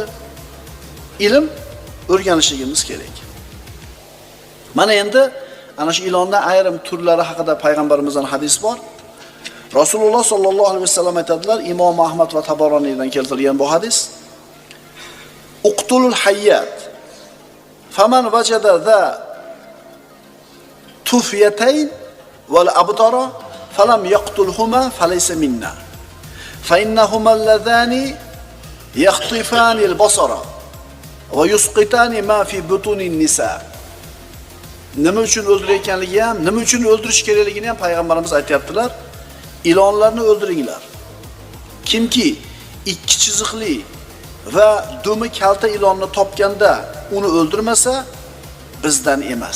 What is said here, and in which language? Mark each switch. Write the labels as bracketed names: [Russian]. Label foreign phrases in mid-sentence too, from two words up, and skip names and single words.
[Uzbek] Ilm o'rganishimiz kerak. Mana endi ana shu ilonning ayrim turlari haqida payg'ambarimizdan hadis bor. Rasululloh [Arabic] صلى الله عليه وسلم [Uzbek] aytadilar, Imom Ahmad va Tabaroniydan keltirilgan bu hadis. [Arabic] اقتلوا الحيات. فمن وجد ذا الطفيتين والأبتر فلم يقتلهما فليس منا. فإنهما اللذان يخطفان البصر ويسقطان ما في بطون النساء. [Uzbek] Nima uchun o'ldirayotganligi ham, nima uchun o'ldirish kerakligini ham payg'ambarimiz aytayaptilar. Ilonlarni o'ldiringlar. Kimki ikki chiziqli va dumi kalta ilonni topganda uni o'ldirmasa, bizdan emas.